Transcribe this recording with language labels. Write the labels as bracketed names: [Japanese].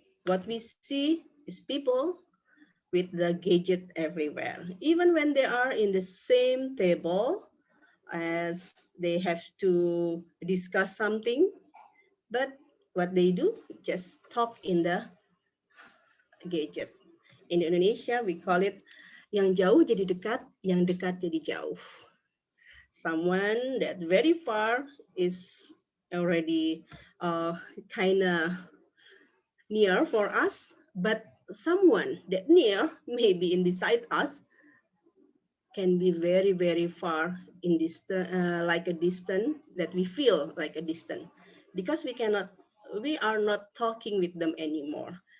[English] What we see is people with the gadget everywhere. Even when they are in the same table as they have to discuss something, but what they do, just talk in the gadget. In Indonesia, we call it [Indonesian] yang jauh jadi dekat, yang dekat jadi jauh. [English] Someone that very far is already kind of near for us, but someone that near, maybe in beside us, can be very, very far in distant, like a distant that we feel like a distant, because we are not talking with them anymore.